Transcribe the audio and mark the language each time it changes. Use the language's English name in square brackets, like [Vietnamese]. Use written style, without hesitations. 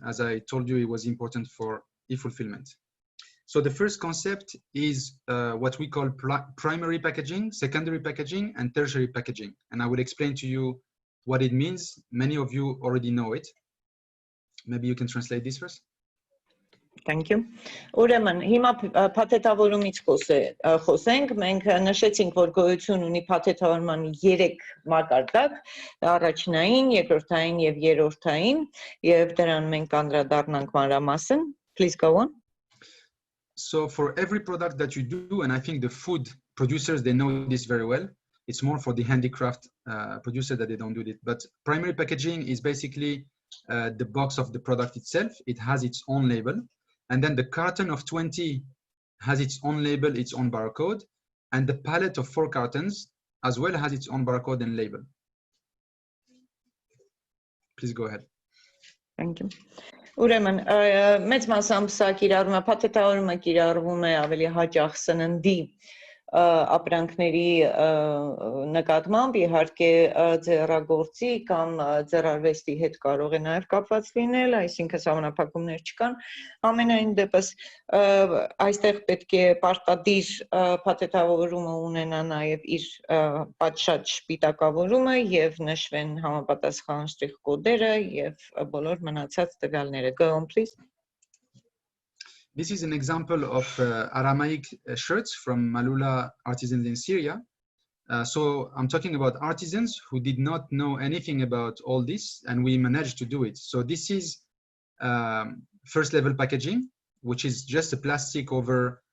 [English] As I told you, it was important for e-fulfillment. So the first concept is what we call primary packaging, secondary packaging, and tertiary packaging. And I will explain to you what it means. Many of you already know it. Maybe you can translate this first. Thank you. [Armenian] Ուրեմն, հիմա փաթեթավորումից խոսենք, մենք նշեցինք, որ գոյություն ունի փաթեթավորման 3 մակարդակ, առաջնային, երկրորդային եւ երրորդային, եւ դրան մենք անդրադառնանք մանրամասն. [English] Please go on. So for every product that you do, and I think the food producers, they know this very well. It's more for the handicraft producer that they don't do it. But primary packaging is basically the box of the product itself. It has its own label. And then the carton of 20 has its own label, its own barcode. And the pallet of 4 cartons as well has its own barcode and label. Please go ahead. Thank you. [Armenian] Ուրեմն, մեծ մասամբ սա կիրառվում է, փաթեթավորումը կիրառվում է ավելի հաճախ սննդի ապրանքների նկատմամբ, իհարկե ձեռագործի կամ ձեռարվեստի հետ կարող է նաև կապված լինել, այսինքն սահմանափակումներ չկան։ Ամենայն դեպս այստեղ պետք է պարտադիր փաթեթավորումը ունենա նաև իր պատշաճ սպիտակավորումը եւ նշվեն համապատասխան շտրիխ կոդերը եւ բոլոր մնացած տվյալները։ [English] Go on, please. This is an example of Aramaic shirts from Malula artisans in Syria. So I'm talking about artisans who did not know anything about all this, and we managed to do it. So this is first level packaging, which is just a plastic over